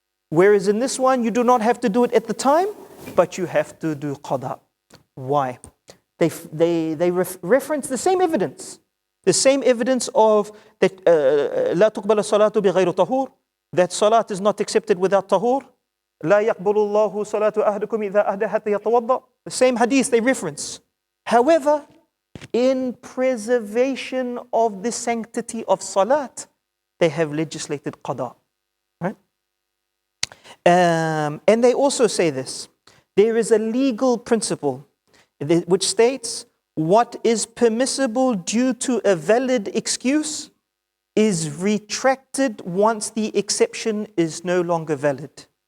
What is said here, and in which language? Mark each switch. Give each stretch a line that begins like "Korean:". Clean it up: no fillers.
English: Whereas in this one you do not have to do it at the time, but you have to do qada. Why? They reference the same evidence. The same evidence of that
Arabic: لا تقبل الصلاة بغير طهور,
English: that salat is not accepted without tahur.
Arabic: لا يقبل الله صلاة أحدكم إذا أهدى حتى يتوضأ.
English: The same hadith they reference. However, in preservation of the sanctity of salat, they have legislated qada. Right? And they also say this. There is a legal principle which states what is permissible due to a valid excuse is retracted once the exception is no longer valid.